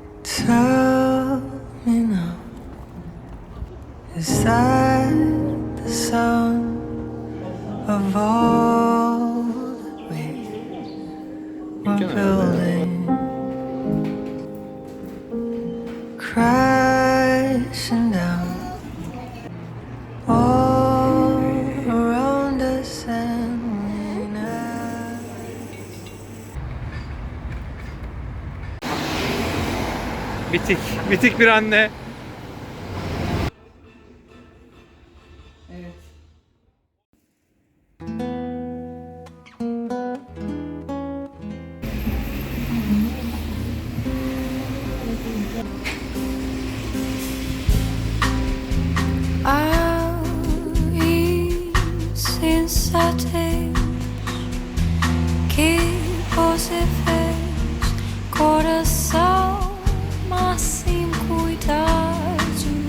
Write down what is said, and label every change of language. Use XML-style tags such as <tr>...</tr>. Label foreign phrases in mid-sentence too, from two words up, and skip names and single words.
<en>Tell me now, is that the sound of all that we were building? Crashing down all around us and we never.</en> <tr>Bitik. Bitik bir anne. Evet.</tr> <pt>Ao insensatez que você fez, coração, mas sem cuidado,</pt>